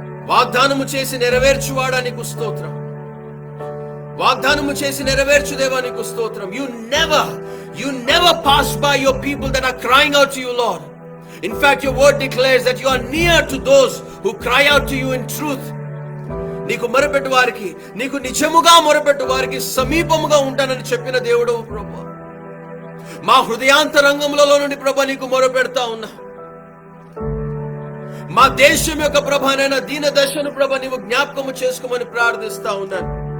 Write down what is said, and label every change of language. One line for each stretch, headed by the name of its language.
Telugu: వాగ్దానము చేసి నెరవేర్చువాడా నీకు స్తోత్రం. వాగ్దానము చేసి నెరవేర్చు దేవా నీకు స్తోత్రం.
English: You never pass by your people that are crying out to you, Lord. In fact, your word declares that you are near to those who cry out to you in truth.
Telugu: నీకు మొరపెట్టు వారికి, నీకు నిజముగా మొరపెట్టు వారికి సమీపముగా ఉంటానని చెప్పిన దేవుడు ప్రభా. మా హృదయాంతరంగంలో నుండి ప్రభా నీకు మొరపెడతా ఉన్నా. మా దేశం యొక్క ప్రభానైనా దీన దశను ప్రభా నీవు జ్ఞాపకము చేసుకోమని ప్రార్థిస్తా ఉన్నాను.